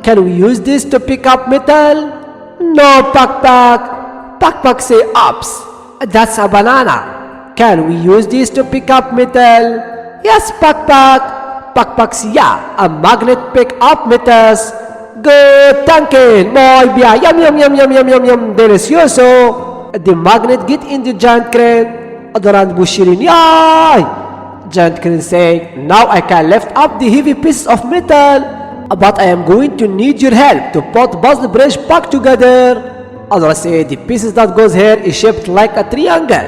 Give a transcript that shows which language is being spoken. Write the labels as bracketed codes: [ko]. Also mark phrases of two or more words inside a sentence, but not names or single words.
[en] Can we use this to pick up metal? No, Backpack. Backpack say ups. That's a banana. Can we use this to pick up metal? Yes, Backpack. Backpack say yeah, a magnet pick up metals. Good thinking, [es] muy bien. Yum yum yum yum yum yum yum. [en] Delicioso. The magnet get in the giant crane. Adora and Boost cheering, yay! Giant crane saying, now I can lift up the heavy pieces of metal, but I am going to need your help to put puzzle bridge back together. Adora say, the pieces that goes here is shaped like a triangle.